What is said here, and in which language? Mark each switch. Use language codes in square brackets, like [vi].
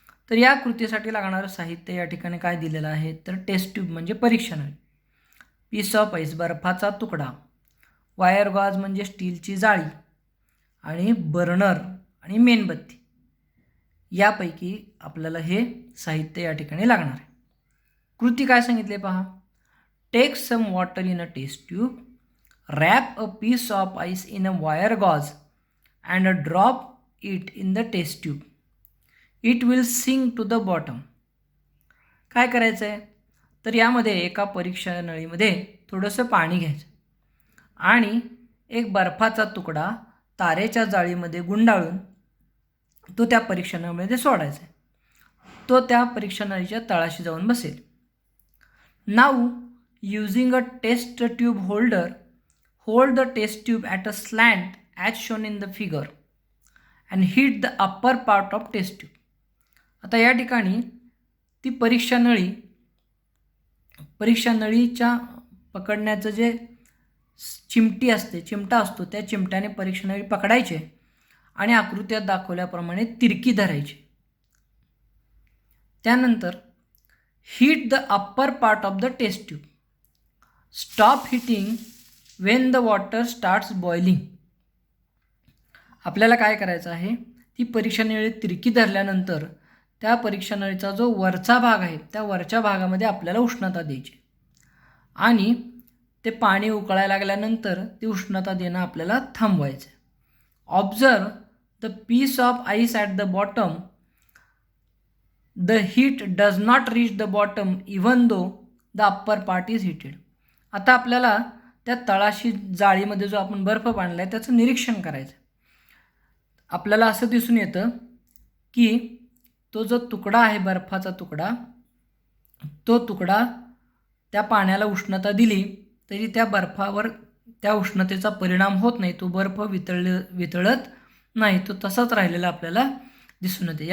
[mr] तर या कृतीसाठी लागणारं साहित्य या ठिकाणी काय दिलेलं आहे तर टेस्ट ट्यूब म्हणजे परीक्षण, पीस ऑफ आईस बर्फाचा तुकडा, वायर गॉज म्हणजे स्टीलची जाळी आणि बर्नर आणि मेणबत्ती यापैकी आपल्याला हे साहित्य या ठिकाणी लागणार आहे. कृती काय सांगितले पहा. [en] Take some water in a test tube, wrap a piece of ice in a wire gauze and drop it in the test tube. It will sink to the bottom. [mr] काय करायचं आहे तर यामध्ये एका परीक्षा नळीमध्ये थोडंसं पाणी घ्यायचं आणि एक बर्फाचा तुकडा तारेच्या जाळीमध्ये गुंडाळून तो त्या परीक्षणामध्ये सोडायचा आहे. तो त्या परीक्षणाच्या तळाशी जाऊन बसेल. [en] Now using a test tube holder, hold the test tube at a slant as shown in the figure and heat the upper part of test tube. [mr] आता या ठिकाणी ती परीक्षा नळीच्या पकडण्याचं जे चिमटा असतो त्या चिमट्याने परीक्षा नळी पकडायचे आणि आकृत्यात दाखवल्याप्रमाणे तिरकी धरायची. त्यानंतर [en] Heat the upper part of the test tube, stop heating when the water starts boiling. [mr] आपल्याला काय करायचं आहे ती परीक्षा नळी तिरकी धरल्यानंतर त्या परीक्षा नळीचा जो वरचा भाग आहे त्या वरच्या भागामध्ये आपल्याला उष्णता द्यायची आणि ते पाणी उकळायला लागल्यानंतर ती उष्णता देणं आपल्याला थांबवायचं. [en] Observe the piece of ice at the bottom, the heat does not reach the bottom even though the upper part is heated. [mr] आता आपल्याला त्या तळाशी जाळीमध्ये जो आपण बर्फ बांधला आहे त्याचं निरीक्षण करायचं. आपल्याला असं दिसून येतं की तो जो तुकडा आहे बर्फाचा तुकडा, तो तुकडा त्या पाण्याला उष्णता दिली तरी त्या बर्फावर त्या उष्णतेचा परिणाम होत नाही, तो बर्फ वितळत नाही, तो तसाच राहिलेला आपल्याला दिसून येते.